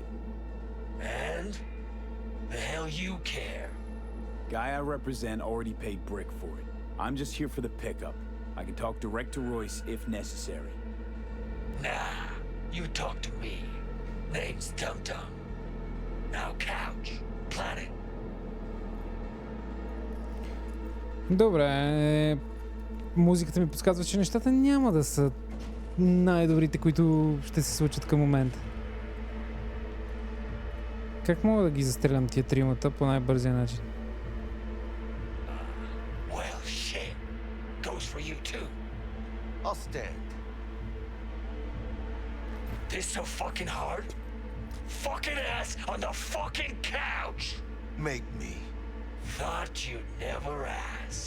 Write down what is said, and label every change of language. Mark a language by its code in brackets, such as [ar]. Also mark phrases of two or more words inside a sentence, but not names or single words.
[en] And? The hell you care? Guy I represent already paid Brick for it. I'm just here for the pickup. I can talk direct to Royce if necessary. Nah, you talk to me. Name's Dum Dum. Now couch. Planet. [bg] Добре. Музиката ми подсказва, че нещата няма да са най-добрите, които ще се случат към момента. Как мога да ги застрелям тия тримата по най-бързия начин? [en] Well, shit. Goes for you too. I'll stand. This so fucking hard? Fucking ass on the fucking couch! Make me. Thought you'd never ask.